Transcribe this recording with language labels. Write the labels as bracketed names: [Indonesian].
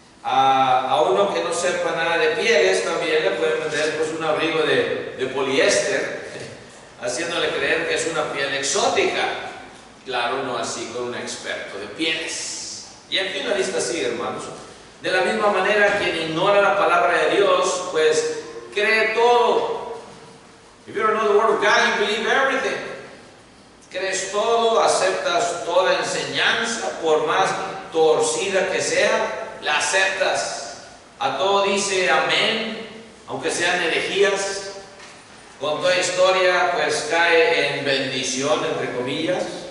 [Spanish] A uno que no sepa nada de pieles también le pueden vender pues un abrigo de poliéster, haciéndole creer que es una piel exótica. Claro, no así con un experto de pieles. Y en fin, la lista sigue, hermanos. De la misma manera, quien ignora la palabra de Dios, pues cree todo. [English] If you don't know the Word of God, you believe everything. [Spanish] Crees todo, aceptas toda enseñanza, por más torcida que sea, la aceptas. A todo dice amén, aunque sean herejías. Con toda historia, pues cae en bendición, entre comillas.